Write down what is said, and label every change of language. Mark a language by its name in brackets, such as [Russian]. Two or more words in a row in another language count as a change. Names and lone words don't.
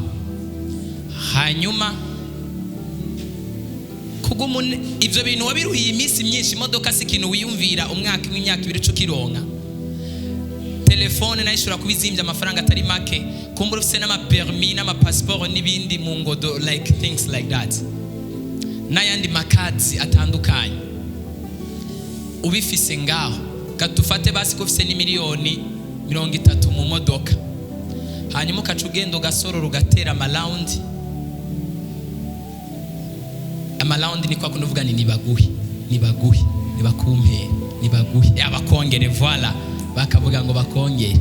[Rundi] Hanyuma ivyo bintu wabiruhiye iminsi myinshi, imodoka si ikintu wiyumvira umwaka imyaka 2 ukironka. telefone nayo ishobora kubizimbya amafaranga atari make, kumbura ufise n'amapermis n'amapassport n'ibindi mu ngodo, [English] like things like that, [Rundi] n'ayandi makadi atandukanye ubifise ngaho. Katufate basi ko ufise ni miliyoni 30 mu modoka, hanyuma ukaca ugenda ugasorora ugatera amalaundi. Amalaundi ni kwa kunuvuga ni nibaguhi nibakumpere nibaguhi abakongere, voilà, bakavuga ngo bakongere.